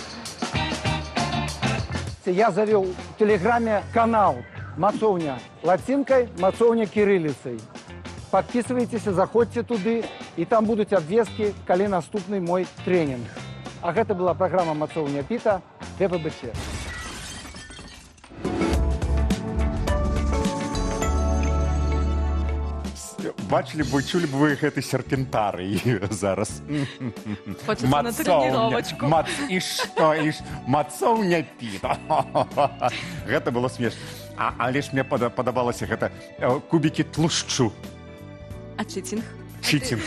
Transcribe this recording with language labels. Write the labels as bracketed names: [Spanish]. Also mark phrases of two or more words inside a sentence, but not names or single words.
[Belarusian] Я завёў у тэлеграме канал «Мацоўня» лацінкай, «Мацоўня» кірыліцай. Подписывайтесь, заходзьце туды, і там будуць абвесткі, калі наступны мой тренінг. А гэта была праграма «Мацоўня Піта» ТПБЧ. [Ukrainian] Бачили б ви, чули б ви [Belarusian] гэты серпентарый зараз. [Russian] Хочется на тренировочку. [Belarusian] І што, мацоўня Піта. Гэта было смешна. Але ж мне падабалася гэта кубікі тлушчу. [Russian] А читинг? Читинг.